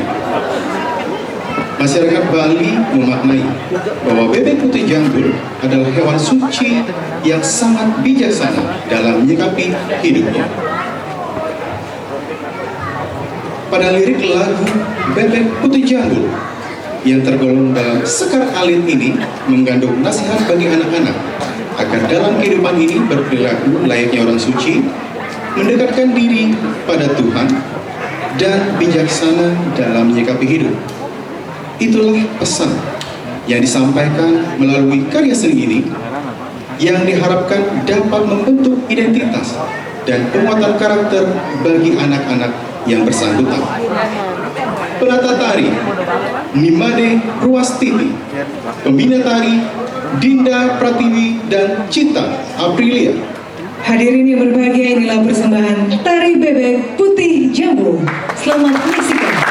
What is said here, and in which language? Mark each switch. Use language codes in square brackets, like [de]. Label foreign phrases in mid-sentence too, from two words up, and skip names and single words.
[id] Masyarakat Bali memaknai bahwa bebek putih jambul adalah hewan suci yang sangat bijaksana dalam menyikapi hidupnya. Pada lirik lagu Bebek Putih Jambul yang tergolong dalam sekar alit ini mengandung nasihat bagi anak-anak agar dalam kehidupan ini berperilaku layaknya orang suci, mendekatkan diri pada Tuhan, dan bijaksana dalam menyikapi hidup. Itulah pesan yang disampaikan melalui karya seni ini yang diharapkan dapat membentuk identitas dan penguatan karakter bagi anak-anak yang bersangkutan. Penata tari Nimade Ruwastiti, pembina tari Dinda Pratiwi dan Cita Aprilia. Hadirin yang berbahagia, inilah persembahan Tari Bebek Putih Jambu. Selamat menyaksikan.